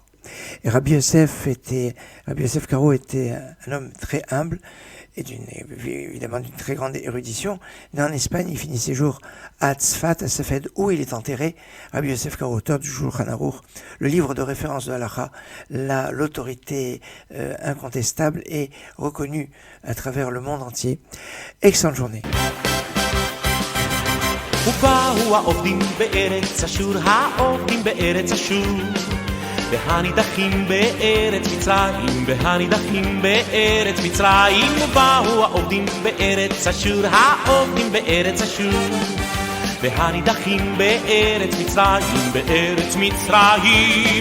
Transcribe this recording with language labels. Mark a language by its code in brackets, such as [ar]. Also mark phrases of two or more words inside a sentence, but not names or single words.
[fr] Et Rabbi Yosef Karo était un homme très humble et évidemment d'une très grande érudition. Né en Espagne, il finit ses jours à Tzfat, à Safed, où il est enterré. Rabbi Yosef Karo, auteur du Shulchan Aruch, le livre de référence de Halacha, l'autorité incontestable et reconnue à travers le monde entier. Excellente journée. [he] ובאו העובדים בארץ אשור, העובדים בארץ אשור, והנידחים בארץ מצרים, והנידחים בארץ מצרים. ובאו העובדים בארץ אשור, העובדים בארץ אשור, והנידחים בארץ מצרים, בארץ מצרים.